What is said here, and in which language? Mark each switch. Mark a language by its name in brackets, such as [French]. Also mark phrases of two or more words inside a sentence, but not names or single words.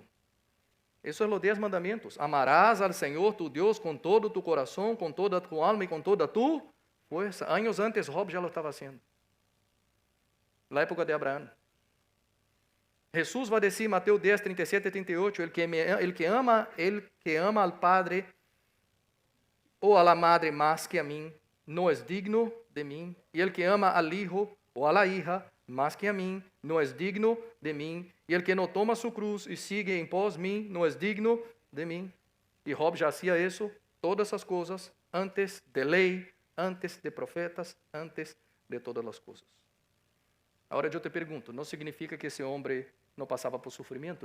[Portuguese] Isso é os 10 mandamentos. Amarás al Senhor tu Deus com todo tu coração, com toda tu alma e com toda tu força. Anos antes, Job já [Spanish] lo estava haciendo. [Portuguese] Na época de Abraão. Jesus vai dizer, Mateus 10, 37 e 38, [Spanish] el que ama al Padre [Portuguese] ou [Spanish] a la Madre [Portuguese] mais que a mim, não é digno de mim. E [Spanish] el que ama al Hijo [Portuguese] ou [Spanish] a la hija [Portuguese] mais que a mim, não é digno de mim. E [Spanish] el que [Portuguese] não toma sua cruz e sigue em pós mim, não é digno de mim. E Job já hacía isso, todas as coisas, antes de lei, antes de profetas, antes de todas as coisas. Agora eu te pergunto, não significa que esse homem não passava por sofrimento?